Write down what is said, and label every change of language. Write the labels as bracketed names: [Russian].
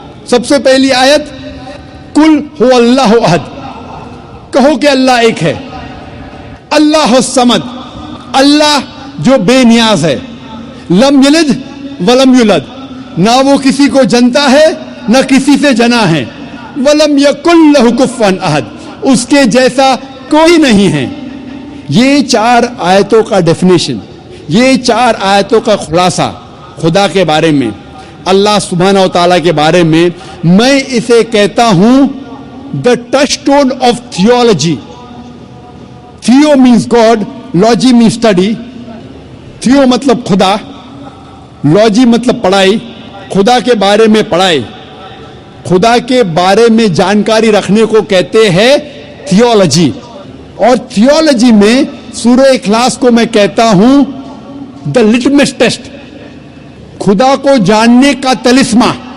[Urdu] سب سے پہلی آیت [Arabic] کل ہو اللہ احد، [Urdu] کہو کہ اللہ ایک ہے، [Arabic] اللہ الصمد، [Urdu] اللہ جو بے نیاز ہے، [Arabic] لم یلد ولم یولد، [Urdu] نہ وہ کسی کو جنتا ہے نہ کسی سے جنا ہے، [Arabic] ولم یکن لہ کفوا احد، [Urdu] اس کے جیسا کوئی نہیں ہے. یہ 4 آیتوں کا ڈیفینیشن، یہ 4 آیتوں کا خلاصہ خدا کے بارے میں، اللہ سبحانہ و تعالیٰ کے بارے میں، میں اسے کہتا ہوں [English] the touchstone of theology. Theo means God, logy means study. [Urdu] Theo مطلب خدا، logy مطلب پڑھائی، خدا کے بارے میں پڑھائی، خدا کے بارے میں جانکاری رکھنے کو کہتے ہیں تھیولوجی. اور تھیولوجی میں سورہ اخلاص کو میں کہتا ہوں [English] the litmus test، [Urdu] خدا کو جاننے کا طلسمہ.